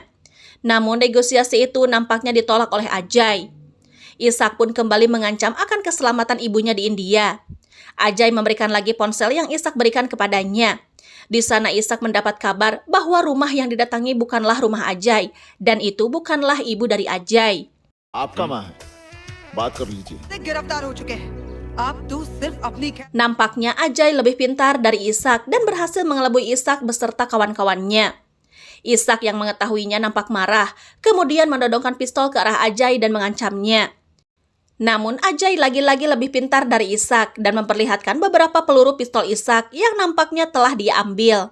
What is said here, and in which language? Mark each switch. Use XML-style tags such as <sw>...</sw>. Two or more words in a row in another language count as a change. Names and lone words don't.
<id>Namun negosiasi itu nampaknya ditolak oleh Ajay. Isak pun kembali mengancam akan keselamatan ibunya di India. Ajay memberikan lagi ponsel yang Isak berikan kepadanya. Di sana Isak mendapat kabar bahwa rumah yang didatangi bukanlah rumah Ajay dan itu bukanlah ibu dari Ajay.</id> <hi>आपका माँ है. बात कर लीजिए.</hi> <id>Nampaknya Ajay lebih pintar dari Isak dan berhasil mengelabui Isak beserta kawan-kawannya. Isak yang mengetahuinya nampak marah, kemudian menodongkan pistol ke arah Ajay dan mengancamnya. Namun Ajay lagi-lagi lebih pintar dari Isak dan memperlihatkan beberapa peluru pistol Isak yang nampaknya telah dia ambil.</id>